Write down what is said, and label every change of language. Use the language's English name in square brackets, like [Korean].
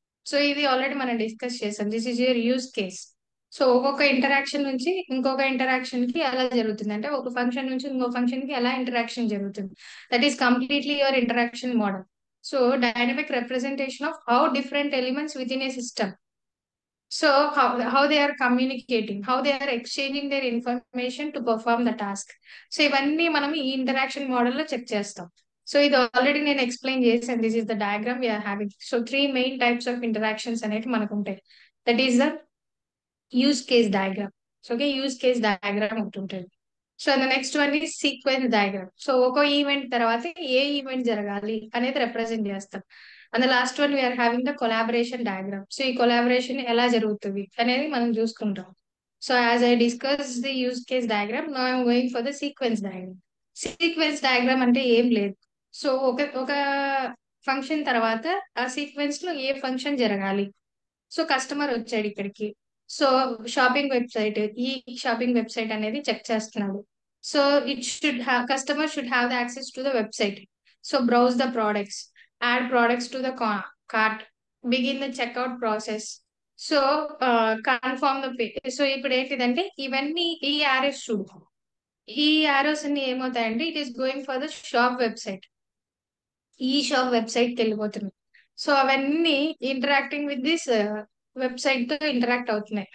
[Telugu] So ఇది already మనం discuss చేసాం. [English] This is your use case. [Telugu] So ఒక్కొక్క ఇంటరాక్షన్ నుంచి ఇంకొక ఇంటరాక్షన్ కి ఎలా జరుగుతుంది అంటే, ఒక ఫంక్షన్ నుంచి ఇంకో ఫంక్షన్ కి ఎలా ఇంటరాక్షన్ జరుగుతుంది, [English] That is completely your interaction model. So dynamic representation of how different elements within a system. So how they are communicating, how they are exchanging their information to perform the task. [Telugu] So ఇవన్నీ మనం ఈ interaction model లో check చేస్తాం. So ఇది already నేను explain చేశాను. [English] This is the diagram we're having. So 3 main types of interactions [Telugu] అనేవి మనకు ఉంటాయి. [English] That is the use case diagram. So okay, use case diagram ఉంటుంటుంది. So the next one is sequence diagram. So [Telugu] ఒక event తర్వాత ఏ event జరగాలి అనేది represent చేస్తాం. [English] And last one we're having the collaboration diagram. [Telugu] So ఈ collaboration ఎలా జరుగుతుంది అనేది మనం చూసుకుంటాం. [English] So as I discuss the use case diagram, now I'm going for the sequence diagram. [Telugu] Sequence diagram అంటే ఏం లేదు. సో ఒక ఫంక్షన్ తర్వాత ఆ సీక్వెన్స్ లో ఏ ఫంక్షన్ జరగాలి. సో కస్టమర్ వచ్చాడు ఇక్కడికి. సో షాపింగ్ వెబ్సైట్, ఈ షాపింగ్ వెబ్సైట్ అనేది చెక్ చేస్తున్నాడు. [English] So customer should have the access to the website. So browse the products, add products to the cart, begin the checkout process. So confirm the pay. [Telugu] So ఇప్పుడు ఏంటిదంటే ఇవన్నీ ఈ arrows చూడు, ఈ arrows అన్ని ఏమవుతాయంటే [English] It is going for the shop website. [Telugu] ఈ shop website కి వెళ్ళిపోతున్నాయి. సో అవన్నీ ఇంటరాక్టింగ్ విత్ దిస్ వెబ్సైట్ తో ఇంటరాక్ట్ అవుతున్నాయి.